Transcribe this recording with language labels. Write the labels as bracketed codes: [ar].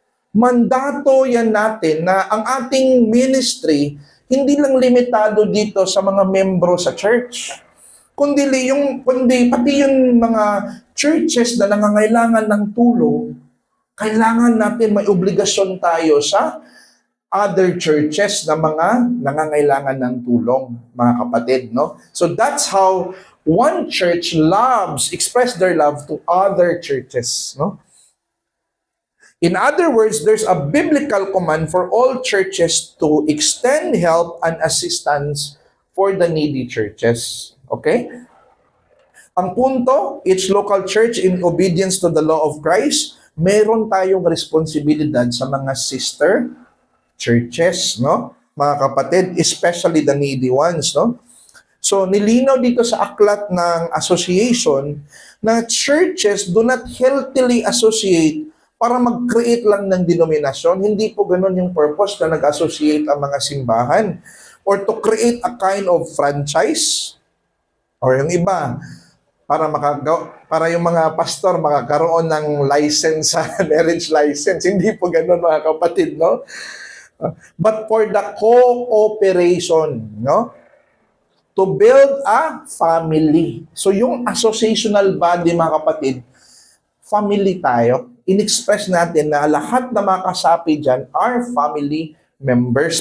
[tl] Mandato yan natin na ang ating ministry hindi lang limitado dito sa mga membro sa church, kundi pati yung mga churches na nangangailangan ng tulong, kailangan natin may obligasyon tayo sa other churches na mga nangangailangan ng tulong, mga kapatid, no? [en] So that's how one church express their love to other churches, no? In other words, there's a biblical command for all churches to extend help and assistance for the needy churches. Okay? Ang punto, each local church in obedience to the law of Christ, [tl] meron tayong responsibilidad sa mga sister churches, no? Mga kapatid, especially the needy ones, no? So, nilinaw dito sa aklat ng association na [en] churches do not healthily associate [tl] para mag-create lang ng denominasyon. Hindi po ganun yung purpose na nag-associate ang mga simbahan or to create a kind of franchise or yung iba para yung mga pastor makakaroon ng license sa marriage license. Hindi po ganun, mga kapatid, no? [en] But for the cooperation, no? To build a family. So yung associational body, mga kapatid, family tayo. [tl] In-express natin na lahat na mga kasapi dyan are family members.